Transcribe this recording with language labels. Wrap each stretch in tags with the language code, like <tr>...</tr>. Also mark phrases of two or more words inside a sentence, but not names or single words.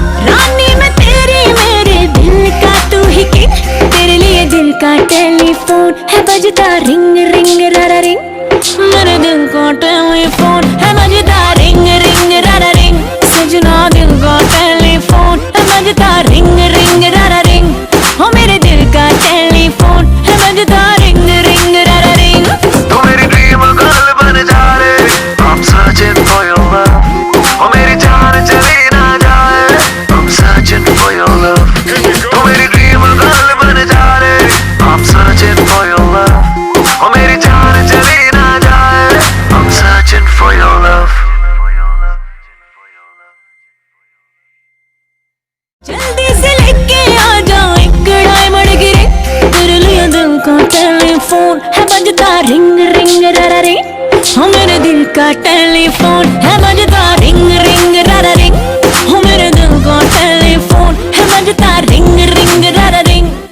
<hi>रानी मैं तेरी, मेरे दिल का तू ही किंग, तेरे लिए दिल का टेलीफोन है बजता</hi> <en>ring ring rara ring,</en> <hi>मेरे दिल का टेलीफोन है बजता</hi> <en>ring ring rara ring,</en> <hi>सजना दिल का टेलीफोन है बजता</hi> <en>ring ring rara ring,</en> <hi>हो मेरे दिल का टेलीफोन है बजता</hi> <en>ring ring rara ring.</en> <hi>तू मेरी</hi> <en>dream girl</en> <hi>बन जा रे,</hi> <en>I'm searching for your love,</en> <hi>ओ मेरी जान चली ना जाए,</hi> <en>I'm searching for your love।</en> <hi>तू मेरी</hi> <en>dream girl</en> <hi>बन जा रे,</hi> <en>I'm searching for your love,</en> <hi>ओ मेरी जान चली ना जाए,</hi> <en>I'm searching for your love।</en> <hi>जल्दी से लेके आ जाओ एक डायमंड की रिंग, तेरे लिए दिल का टेलीफोन है बजता</hi> <en>ring ring rara ring,</en> <hi>हो मेरे दिल का टेलीफोन है बजता</hi> <en>ring ring rara ring,</en> <hi>हो मेरे दिल का टेलीफोन है बजता</hi> <en>ring ring rara ring.</en>